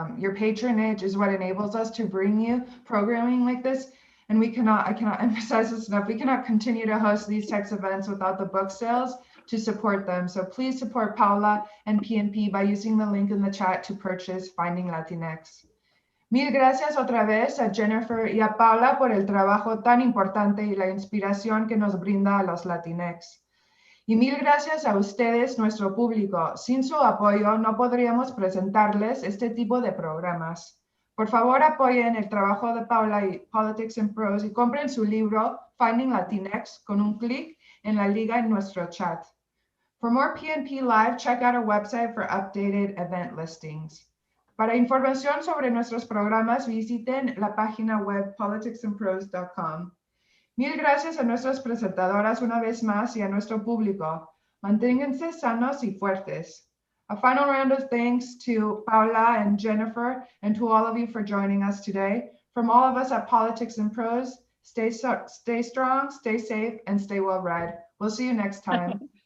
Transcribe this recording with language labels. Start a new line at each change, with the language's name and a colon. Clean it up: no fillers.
English: Your patronage is what enables us to bring you programming like this. And I cannot emphasize this enough. We cannot continue to host these types of events without the book sales to support them. So please support Paola and PNP by using the link in the chat to purchase Finding Latinx.
Spanish: Mil gracias otra vez a Jennifer y a Paola por el trabajo tan importante y la inspiración que nos brinda a los Latinx. Y mil gracias a ustedes, nuestro público. Sin su apoyo no podríamos presentarles este tipo de programas. Por favor, apoyen el trabajo de Paola y Politics in Prose y compren su libro Finding Latinx con un clic en la liga en nuestro chat.
English: For more PNP Live, check out our website for updated event listings.
Spanish: Para información sobre nuestros programas, visiten la página web politicsinprose.com. Mil gracias a nuestras presentadoras una vez más y a nuestro público. Manténganse sanos y fuertes.
English: A final round of thanks to Paola and Jennifer and to all of you for joining us today. From all of us at Politics in Prose, stay strong, stay safe, and stay well read. We'll see you next time.